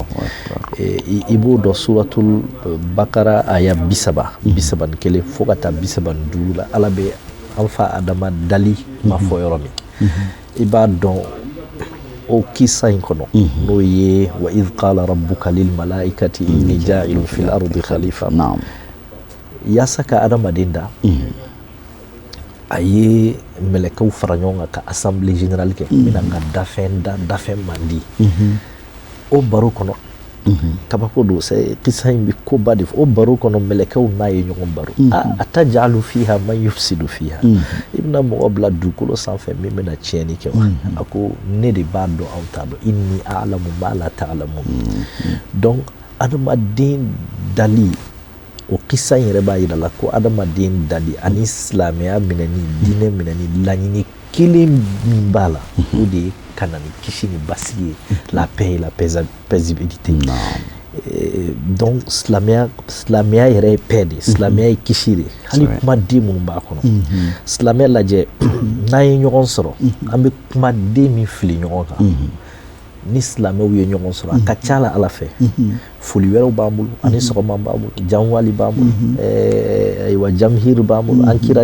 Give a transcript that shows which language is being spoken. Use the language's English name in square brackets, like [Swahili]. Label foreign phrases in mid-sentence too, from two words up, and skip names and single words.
[Bambara] ibo do suratul bakara aya bisaba ni kele fo ka taa bisaba ni duuru la ala bɛ an fa adama dali ma fɔ yɔrɔ min i b'a dɔn o kisa in kɔnɔ n'o ye [Arabic] وإذ قال ربك للملائكة إني جاعل في الأرض خليفة [Bambara] yaasa ka adamaden da a ye mɛlɛkɛw fara ɲɔgɔn kan ka [French] assemblée générale [Bambara] kɛ mina ka dafɛn mandi o baro kɔnɔ kabako do c'est kisa in bi koba de o baro kɔnɔ mɛlɛkɛw n'a ye ɲɔgɔn baro [Arabic] أتجعل فيها من يفسد فيها [Bambara] i bɛna mɔgɔ bila dugukolo sanfɛ min bɛna tiɲɛni kɛ wa a ko ne de b'a dɔn aw t'a dɔn [Arabic] إني أعلم ما لا تعلمون [Bambara] donc adamaden dali o kisa yɛrɛ b'a yira la ko adamaden dali ani silamɛya minɛni dinɛ minɛni laɲini kelen min b'a la o de ye ka na ni kisi ni basigi ye [French] la paix et la paisibilité [Bambara] donc silamɛya yɛrɛ ye paix de silamɛya ye kisi de hali kumaden minnu b'a kɔnɔ silamɛya lajɛ n'an ye ɲɔgɔn sɔrɔ an bɛ kumaden min fili ɲɔgɔn kan ni silamɛw ye ɲɔgɔn sɔrɔ a ka ca la Ala fɛ foli wɛrɛw b'an bolo ani sɔgɔma b'an bolo janwali b'an bolo ayiwa jamhir b'an bolo an kira